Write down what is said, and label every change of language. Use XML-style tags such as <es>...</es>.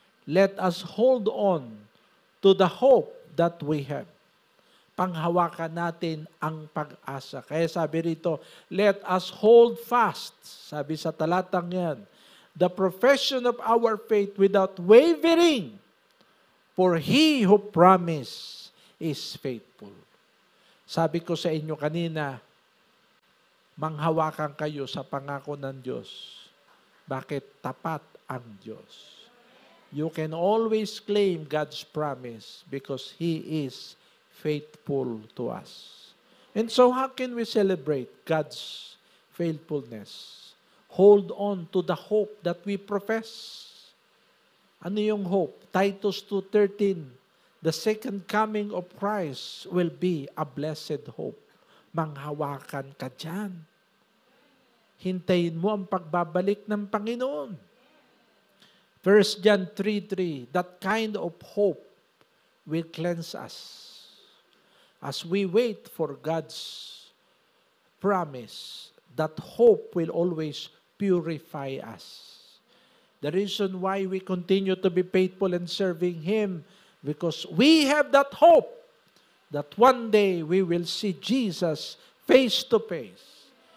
<en>Let us hold on to the hope that we have.</en> <tl>Panghawakan natin ang pag-asa. Kaya sabi rito,</tl> <en>let us hold fast,</en> <tl>sabi sa talatang yan,</tl> <en>the profession of our faith without wavering, for He who promised is faithful.</en> <tl>Sabi ko sa inyo kanina, manghawakan kayo sa pangako ng Diyos. Bakit? Tapat ang Diyos.</tl> <en>You can always claim God's promise because He is faithful to us. And so how can we celebrate God's faithfulness? Hold on to the hope that we profess.</en> <tl>Ano yung</tl> <en>hope? Titus 2:13, the second coming of Christ will be a blessed hope.</en> <tl>Manghawakan ka dyan. Hintayin mo ang pagbabalik ng Panginoon.</tl> <en>1 John 3:3, that kind of hope will cleanse us. As we wait for God's promise, that hope will always purify us. The reason why we continue to be faithful and serving Him, because we have that hope that one day we will see Jesus face to face.</en>